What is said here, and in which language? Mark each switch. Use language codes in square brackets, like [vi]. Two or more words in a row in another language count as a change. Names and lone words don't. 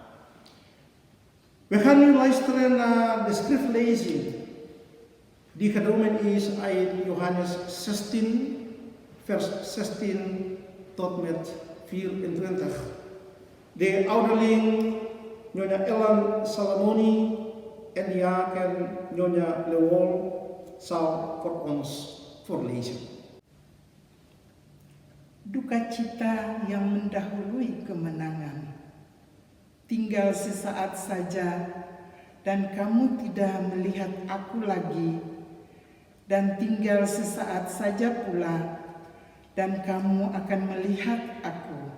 [nl] We gaan nu luisteren naar de schriftlezing die genomen is uit Johannes 16, vers 16 tot met 24. De ouderling Nyonya Ellen Salamoni en diaken Nyonya Lewol zal voor ons voorlezen. [id] Duka cita yang mendahului kemenangan. Tinggal sesaat saja dan kamu tidak melihat aku lagi, dan tinggal sesaat saja pula dan kamu akan melihat aku.